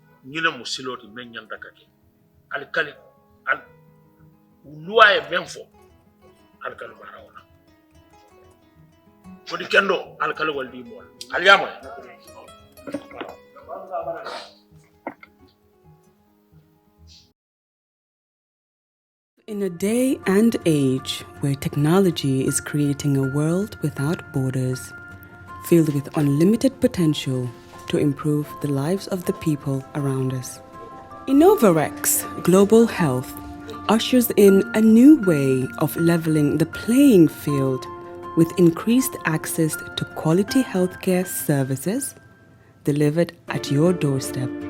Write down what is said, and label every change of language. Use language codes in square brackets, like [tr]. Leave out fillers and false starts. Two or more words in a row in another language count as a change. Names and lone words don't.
[man] ñina mu siloti men ñanta kake alkali al luwaye men fo alkali marawna ko di kendo alkali waldi mol alyama [en] In a day and age where technology is creating a world without borders, filled with unlimited potential to improve the lives of the people around us, Innovarex Global Health ushers in a new way of leveling the playing field with increased access to quality healthcare services delivered at your doorstep.